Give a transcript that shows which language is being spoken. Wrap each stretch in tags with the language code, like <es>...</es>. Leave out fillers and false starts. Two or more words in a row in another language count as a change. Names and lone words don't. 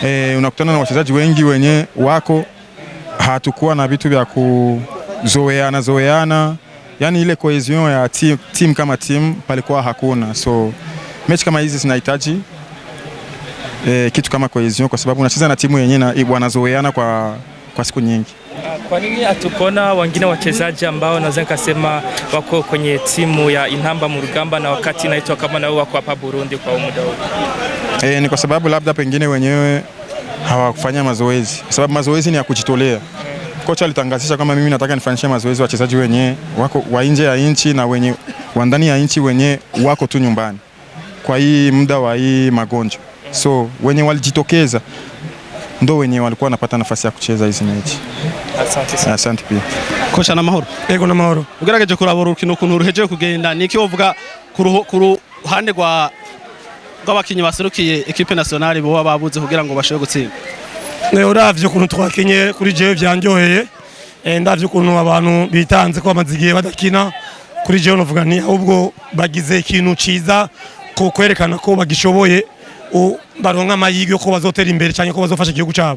<sw>unakutana na wachezaji wengi wenye wako hatukuwa na vitu vya kuzoeana, yani ile cohesion ya team kama team palikuwa hakuna. So mechi kama hizi zinahitaji kitu kama cohesion, kwa sababu unacheza na timu yenyewe wanazoeana kwa siku nyingi. Kwa nini hatukona wengine wachezaji ambao naweza kusema wako kwenye timu ya Intamba mu rugamba na wakati inaitwa kama nao wako hapa Burundi kwa muda huu? Ni kwa sababu labda pengine wenyewe hawakufanya mazoezi, kwa sababu mazoezi ni ya kujitolea. Kocha alitangazisha kama mimi nataka nifanyishe mazoezi wachezaji wenyewe wako wa nje ya nchi na wenye wa ndani ya nchi wenyewe wako tu nyumbani kwa hii muda wa hii magonjwa. So wenye walijitokeza ndo wenye walikuwa wanapata nafasi ya kucheza hizi mechi. Asante sana. Asante pia.</sw> <rn>Kocha na mahoro. Ego na mahoro. Ugerageje kurabura urukino kuntu ruhejeje kugenda niki wovuga ku ruhande rw'abakinyi baserukiye</rn> <fr>equipe nationale</fr> <rn>bo babuze kugira ngo bashobore gutsinda. Uravye ukuntu twakinye kuri jewe byanjyoheye, ndavye ukuntu abantu bitanze ko bamazigiye badakina kuri jewe novuga nti ahubwo bagize ikintu ciza ko kwerekana ko bagishoboye baronka amahirwe ko bazotera imbere cyane ko bazofasha igihugu cyabo.</rn>